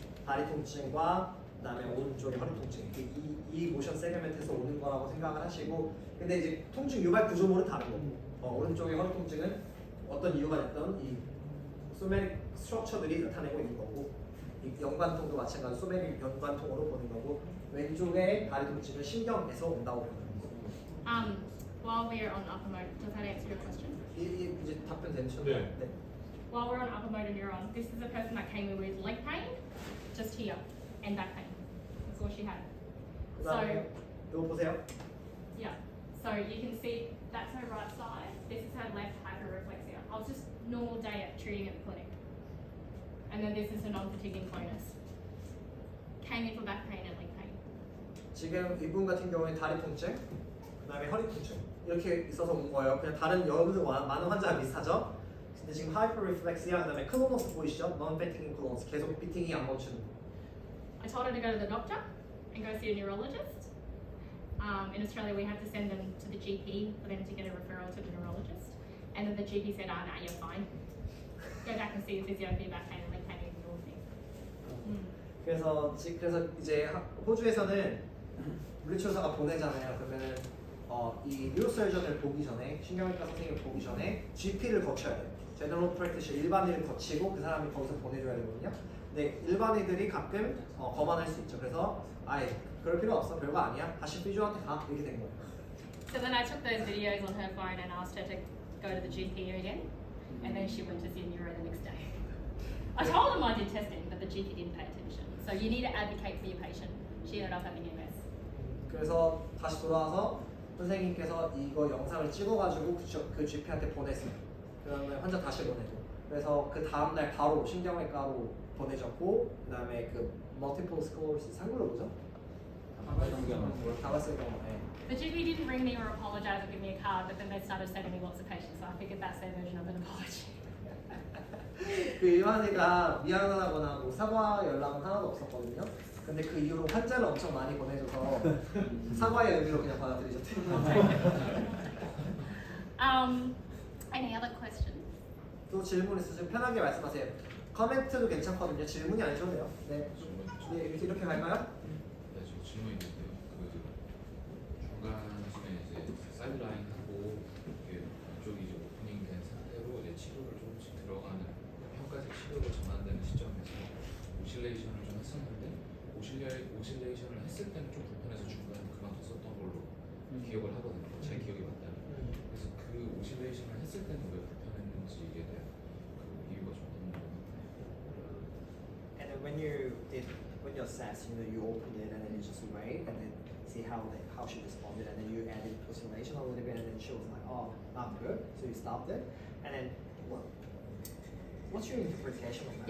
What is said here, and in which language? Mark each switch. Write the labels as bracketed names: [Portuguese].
[Korean] 다리 통증과 그다음에 오른쪽의 허리 통증. 이 모션 세그멘트에서 오는 거라고 생각을 하시고, 근데 이제 통증 유발 구조물은 다른 거고, 오른쪽의 허리 통증은 어떤 이유가 됐던 이 소매틱 스트럭처들이 나타내고 있는 거고, 이 연관통도 마찬가지로 소매틱 연관통으로 보는 거고, 왼쪽의 다리 통증은 신경에서 온다고 보는 거고. [English] While we're on upper motor, does that answer your question? [Korean] 이제 답변 되셨나요? 네. [English] While we're on upper motor neuron, this is a person that came in with leg pain, just here, and back pain. That's all she had. [Korean] 그다음에 이거 보세요. [English] Yeah. So you can see that's her right side. This is her left hyperreflexia. I was just normal day at treating at the clinic. And then this is her non-fatiguing clonus. Came in for back pain and leg pain. [Korean] 지금 이분 같은 경우에 다리 통증, 그다음에 허리 통증 이렇게 있어서 온 거예요. 그냥 다른 여러분들 많은 환자가 비슷하죠. 근데 지금 하이퍼리플렉시아 그다음에 클로노스 보이시죠? non-fatiguing 클로노스 계속 비팅이 안 멈추는 거. [English] I told her to go to the doctor and go see a neurologist. In Australia, we have to send them to the GP for them to get a referral to the neurologist. And then the GP said, "Ah, no, you're fine. Go back and see a physio for your back pain and leg pain and all things." [Korean] 그래서 이제 호주에서는 물리치료사가 보내잖아요. 그러면은 이 뉴로서전을 보기 전에 신경외과 선생님을 보기 전에 GP를 거쳐야 돼요. 제너럴 프랙티셔 일반의를 거치고 그 사람이 거기서 보내줘야 되거든요. 근데 일반의들이 가끔 거만할 수 있죠. 그래서 아예 그럴 필요 없어, 별거 아니야, 다시 피지오한테 가, 이렇게 된 거예요. [English] So then I took those videos on her phone and asked her to go to the GP again, and then she went to see a neuro the next day. I told them I did testing, but the GP didn't pay attention. So you need to advocate for your patient. She ended up having MS. [Korean] 그래서 다시 돌아와서 선생님께서 이거 영상을 찍어가지고 그 GP한테 보냈어요. 그러면 환자 다시 보내고, 그래서 그 다음날 바로 신경외과로 보내졌고, 그다음에 그 multiple sclerosis 한글로 뭐죠? 다발성경화. [English] The GP didn't ring me or apologise or give me a card, but then they started sending me lots of patients, so I figured that's their version of an apology. [Korean] 그 일반의가 미안하다거나 뭐 사과 연락은 하나도 없었거든요. 근데 그 이후로 환자를 엄청 많이 보내줘서 사과의 의미로 그냥 받아들이셨대요. [English] Any other questions? [Korean] 또 질문 있으시면 편하게 말씀하세요. 커멘트도 괜찮거든요. 질문이 아니셔도 돼요. 네. 네, 이렇게 갈까요? 네, 저 질문이 있는데요. 그 중간쯤에 이제 사이드라인하고 이게 이쪽이 이제 오프닝 된 상태로 이제 치료를 조금씩 들어가는 평가적 치료로 전환되는 시점에서 오실레이션을 좀 했었는데 오실레이션을 했을 때는 좀 불편해서 중간에 그만뒀었던 걸로 기억을 하거든요. 제 기억이 맞다면. 그래서 그 오실레이션을 했을 때는 왜 불편했는지에 대한 그 이유가 좀 궁금해요. [English] And then when you assess, you open it and then you just wait and then see how she responded, and then you added oscillation a little bit, and then she was like, oh, not good, so you stopped it. And then what's your interpretation of that?